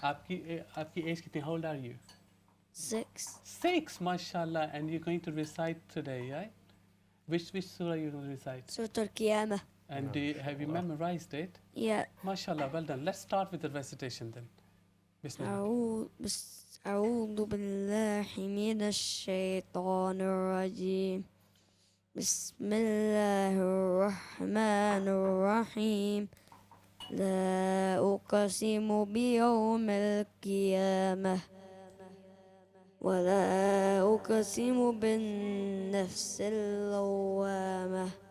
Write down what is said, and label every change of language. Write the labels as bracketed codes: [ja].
[ur] آپ کی ایج کتنی؟ [en] How old are you? 6. 6, mashallah. And you're going to recite today, right? Which surah are you going to recite? Surah Al-Qiyamah. And have you memorized it? Yeah. Mashallah, well done. Let's start with the recitation then. [ar] Bismillah. أعوذ بالله من الشيطان الرجيم. بسم الله الرحمن الرحيم. لا أقسم بيوم القيامة ولا أقسم بالنفس اللوامة.